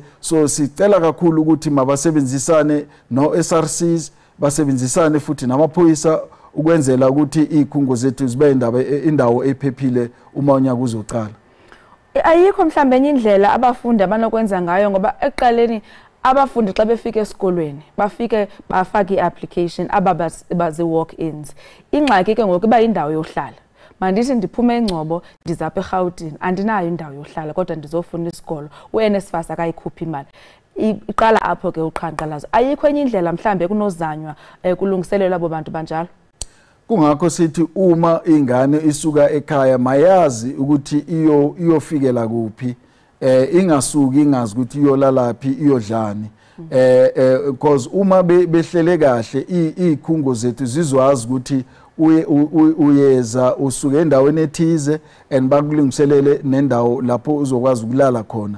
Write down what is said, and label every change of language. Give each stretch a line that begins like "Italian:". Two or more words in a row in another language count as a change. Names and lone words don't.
Zulu: So sicela kakhulu ukuthi mabasebenzisane no SRCs, basebenzisane futhi namaphoyisa ukwenzela ukuthi ikhungo zethu zibe indawo ephephile uma unyaka uzocala.
Xhosa: Ayikho mhlambe enye indlela abafundi abanokwenza ngayo ngoba eqaleni abafundi xa befika esikolweni bafike bafaka i-application abazi walk-ins. Ingxaki ke ngoku iba indawo yohlala. Mandithi ndiphume eNgcobo ndizapha eGauteng andinayo indawo yohlala kodwa ndizofuna isikolo. U-NSFAS akayikhuphi imali. Iqala apho ke uqhankqalazo. Ayikho enye indlela mhlambe kunozanywa kulungiselelwa abo bantu banjalo.
Zulu: Kungakho sithi uma ingane isuka ekhaya mayazi ukuthi iyofikela kuphi, ingasuki ingazi ukuthi iyolalaphi iyodlani. Because uma behlele kahle ikhungo zethu zizwazi ukuthi uyeza usuke endaweni ethize and bakulungiselele nendawo lapho uzokwazi ukulala khona.